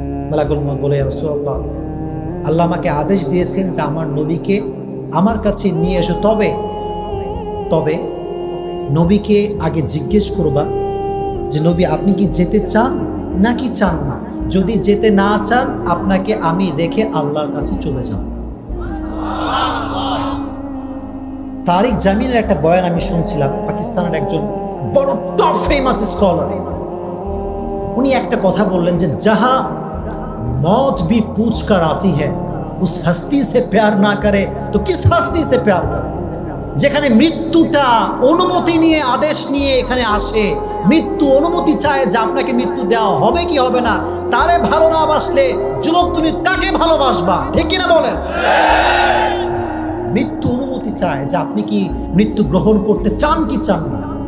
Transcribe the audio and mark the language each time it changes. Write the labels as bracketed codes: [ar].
[bn] মালাকুল মউত বলে, ইয়া রাসূলুল্লাহ, আল্লাহ আমাকে আদেশ দিয়েছেন যে আমার নবীকে আমার কাছে নিয়ে এসো, তবে তবে নবীকে আগে জিজ্ঞেস করবা যে নবী আপনি কি যেতে চান নাকি চান না? যদি যেতে না চান আপনাকে আমি রেখে আল্লাহর কাছে চলে যাব। তারিক জামিনের একটা বয়ান আমি শুনছিলাম, পাকিস্তানের একজন বড় টপ ফেমাস স্কলার। উনি একটা কথা বললেন যে [hi] जहां मौत भी पूछ कर आती है उस हस्ती से प्यार ना करे तो किस हस्ती से प्यार करे। [bn] যেখানে মৃত্যুটা অনুমতি নিয়ে আদেশ নিয়ে এখানে আসে, মৃত্যু অনুমতি চায় যে আপনাকে মৃত্যু দেওয়া হবে কি হবে না, তারে ভালো না বাসলে যুবক তুমি কাকে ভালোবাসবা? ঠিক কিনা বলেন? মৃত্যু অনুমতি চায় যে আপনি কি মৃত্যু গ্রহণ করতে চান কি চান না।